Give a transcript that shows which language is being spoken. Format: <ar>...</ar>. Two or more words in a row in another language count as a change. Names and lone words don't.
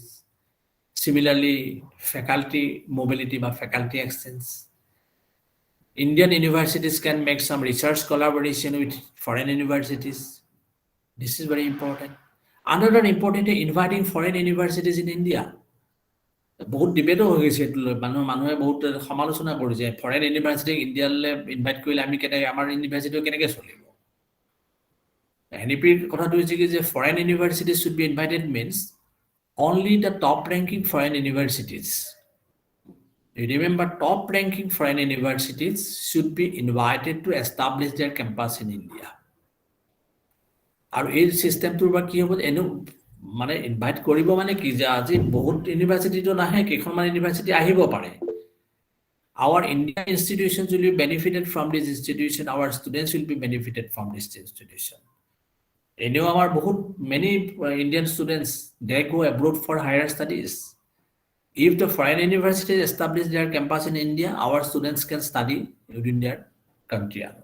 <en>Similarly, faculty mobility by faculty exchange. Indian universities can make some research collaboration with foreign universities. This is very important. Another important is inviting foreign universities in India.</en> <as>বহুত ডিবেটও হৈ গৈছে এইটো লৈ মানুহে বহুত সমালোচনা কৰিছে</as> <en>foreign university</en> <as>ইণ্ডিয়ালৈ ইনভাইট কৰিলে আমি কেনেকৈ আমাৰ ইউনিভাৰ্চিটিও কেনেকৈ চলিব এনইপিৰ কথাটো হৈছে কি যে</as> <en>foreign universities should be invited means only the top ranking foreign universities. You remember, top ranking foreign universities should be invited to establish their campus in India.</en> <as>আৰু এই সিস্টেমটোৰ বা কি হ'ব এনো মানে ইনভাইট কৰিব মানে কি যে আজি বহুত ইউনিভাৰ্চিটিটো নাহে কেইখনমান ইউনিভাৰ্চিটি আহিব পাৰে</as> <en>our Indian institutions will be benefited from this institution, our students will be benefited from this institution. Our many Indian students, they go abroad for higher studies. If the foreign universities establish their campus in India, our students can study within their country.</en>